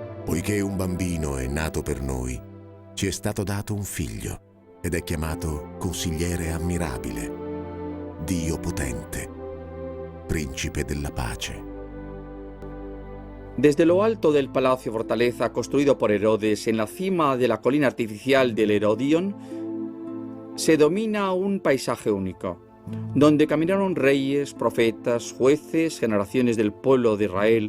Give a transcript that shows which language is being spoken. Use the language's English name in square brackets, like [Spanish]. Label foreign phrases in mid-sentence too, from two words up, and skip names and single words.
[Italian] Poiché un bambino è nato per noi, ci è stato dato un figlio ed è chiamato Consigliere Ammirabile, Dio Potente, Príncipe della Pace. [Spanish] Desde lo alto del Palacio Fortaleza construido por Herodes en la cima de la colina artificial del Herodión, se domina un paisaje único, donde caminaron reyes, profetas, jueces, generaciones del pueblo de Israel.